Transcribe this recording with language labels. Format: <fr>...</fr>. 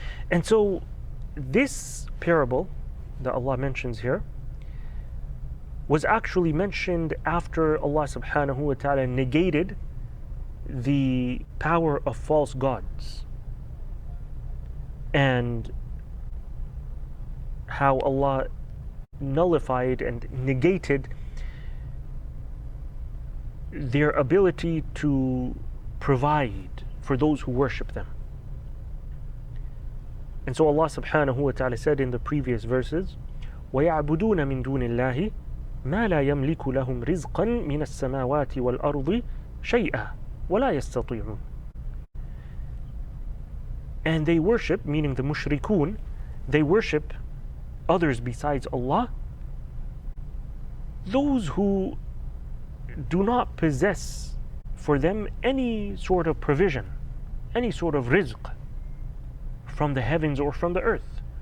<en>And so this parable that Allah mentions here was actually mentioned after Allah subhanahu wa ta'ala negated the power of false gods, and how Allah nullified and negated their ability to provide for those who worship them. And so Allah subhanahu wa ta'ala said in the previous verses,</en> <ar>وَيَعْبُدُونَ مِن دُونِ اللَّهِ مَا لَا يَمْلِكُ لَهُمْ رِزْقًا مِنَ السَّمَاوَاتِ وَالْأَرْضِ شَيْئًا وَلَا يَسْتَطِيعُونَ.</ar> <en>And they worship, meaning the mushrikun, they worship others besides Allah, those who do not possess for them any sort of provision, any sort of rizq from the heavens or from the earth.</en>